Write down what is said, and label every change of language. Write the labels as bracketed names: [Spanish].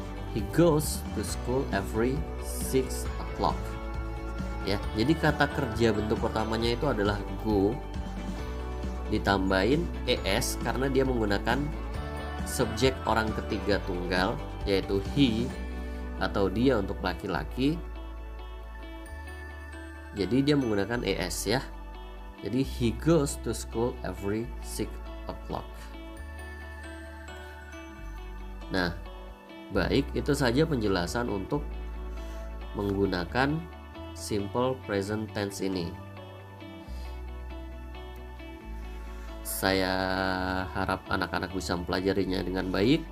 [English] He goes to school every 6 o'clock. [Indonesian] Ya, jadi kata kerja bentuk pertamanya itu adalah go ditambahin es karena dia menggunakan subjek orang ketiga tunggal yaitu he atau dia untuk laki-laki. Jadi dia menggunakan es ya. Jadi [English] he goes to school every 6 o'clock. [Indonesian] Nah, baik, itu saja penjelasan untuk menggunakan simple present tense ini. Saya harap anak-anak bisa mempelajarinya dengan baik.